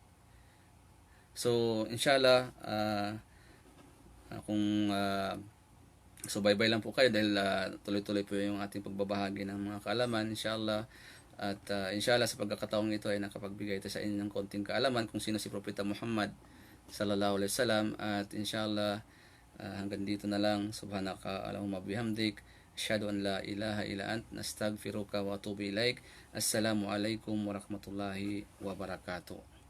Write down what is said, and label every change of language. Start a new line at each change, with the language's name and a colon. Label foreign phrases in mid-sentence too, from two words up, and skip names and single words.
Filipino: So, inshallah, kung subaybay lang po kayo dahil tuloy-tuloy po yung ating pagbabahagi ng mga kaalaman, inshallah, At inshallah sa pagkakataong ito ay nakapagbigay ito sa inyo ng konting kaalaman kung sino si Propeta Muhammad
Arabic: صلى الله عليه وسلم.
Filipino: At inshallah hanggang dito na lang.
Arabic: سبحانك اللهم بحمدك، أشهد أن لا إله إلا أنت، نستغفرك وأتوب إليك. السلام عليكم ورحمة الله وبركاته.